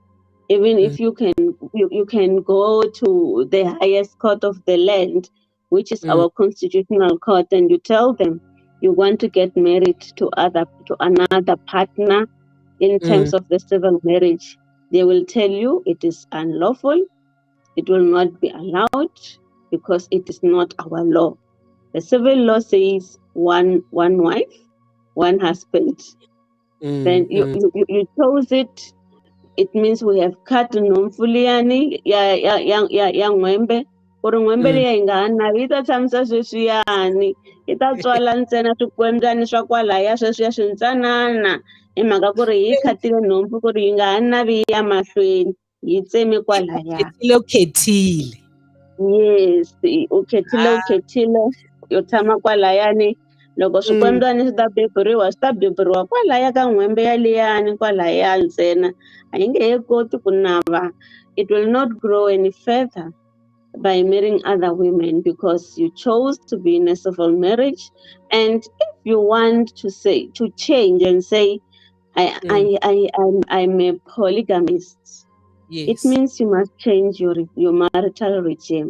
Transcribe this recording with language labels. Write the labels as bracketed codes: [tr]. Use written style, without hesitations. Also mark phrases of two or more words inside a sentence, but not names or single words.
[en] Even if you can go to the highest court of the land, which is our constitutional court, and you tell them you want to get married to another partner in terms of the civil marriage, they will tell you it is unlawful. It will not be allowed because it is not our law. The civil law says one wife, one husband. Then you chose it. It means we have cut [ts] nomfuliani ya n'wembe ku ri n'wembe leyi yi nga ha navi yi ta tshamisa sweswiyani, yi ta tswala ntsena swikwembyani swa kwalaya sweswiya swintsanana hi mhaka ku ri hi khatile nhompfu ku ri yi nga ha navi ya mahlweni yi tseme kwalaya. Yes, u khetile yo tshama kwalayani. Loko swikwembyani swi ta beburiwa kwalaya ka n'hwembe yaliyani kwalaya ntsena, a yi nge he koti ku nava. [en] It will not grow any further by marrying other women because you chose to be in a civil marriage. And if you want to change and say I'm a polygamist, it means you must change your marital regime.